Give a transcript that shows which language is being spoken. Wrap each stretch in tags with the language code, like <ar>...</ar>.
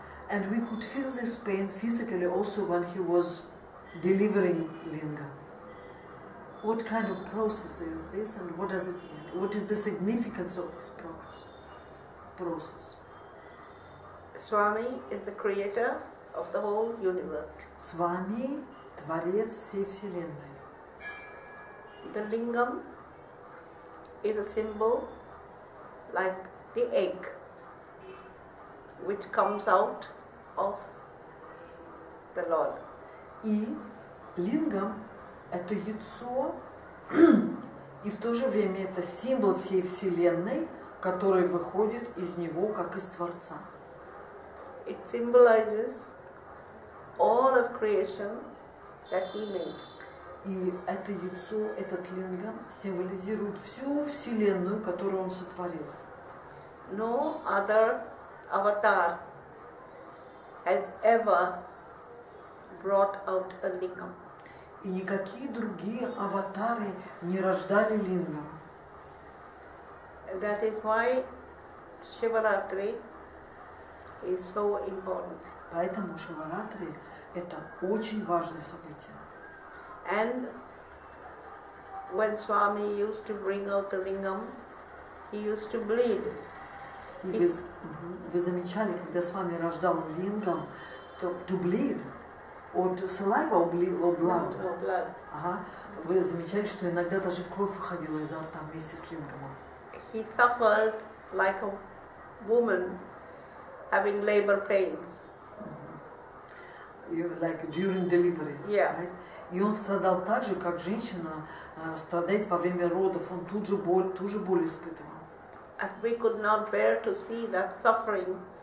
<en>And we could feel this pain physically also when he was delivering lingam. What kind of process is this and what does it mean? What is the significance of this process? Swami is the creator of the whole universe.</en> <ru>Swami – творец всей Вселенной.</ru> <en>The lingam is a symbol like the egg which comes out of the Lord.</en> <ru>И лингам – это яйцо, и в то же время это символ всей Вселенной, который выходит из него, как из Творца.</ru> <en>It symbolizes all of creation that he made.</en> <ru>И это яйцо, этот лингам символизирует всю Вселенную, которую он сотворил.</ru> <en>No other avatar has ever brought out a lingam.</en> <ru>И никакие другие аватары не рождали лингам.</ru> <en>That is why Shivaratri is so important.</en> <ru>Поэтому Шиваратри – это очень важное событие.</ru> <en>And when Swami used to bring out the lingam, he used to bleed.</en> <ru>И вы замечали, когда с вами рождал лингам, то</ru> <en>to bleed, or to saliva, or blood. No blood.</en> <ru>Ага. Вы замечали, что иногда даже кровь выходила изо рта вместе с лингамом.</ru> <en>He suffered like a woman having labor pains. Like during delivery. Yeah. Right?</en> <ru>И он страдал так же, как женщина страдает во время родов. Он ту же боль испытывал.</ru> <en>And we could not bear to see that suffering.</en>